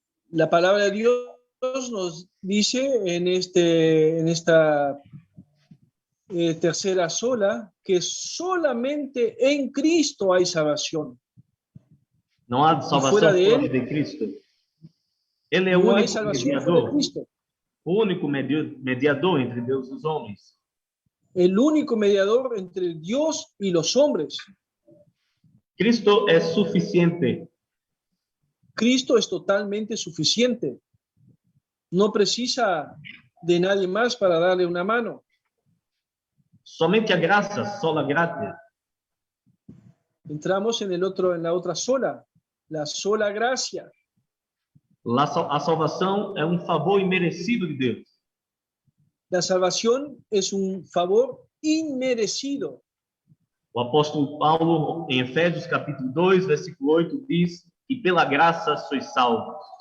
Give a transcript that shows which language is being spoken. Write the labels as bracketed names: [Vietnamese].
[Spanish] La palabra de Dios nos dice en esta tercera sola que solamente en Cristo hay salvación. [Portuguese] Não há salvação fora de Cristo. Ele é o único mediador. O único mediador entre Deus e os homens. [Spanish] El único mediador entre Dios y los hombres. Cristo es suficiente. Cristo es totalmente suficiente. No precisa de nadie más para darle una mano. [Portuguese] Somente a graça, sola gratia. [Spanish] Entramos en la otra sola, la sola gracia. [Portuguese] A salvação é um favor imerecido de Deus. [Spanish] La salvación es un favor inmerecido. [Portuguese] O apóstolo Paulo, em Efésios capítulo 2, versículo 8, diz que pela graça sois salvos.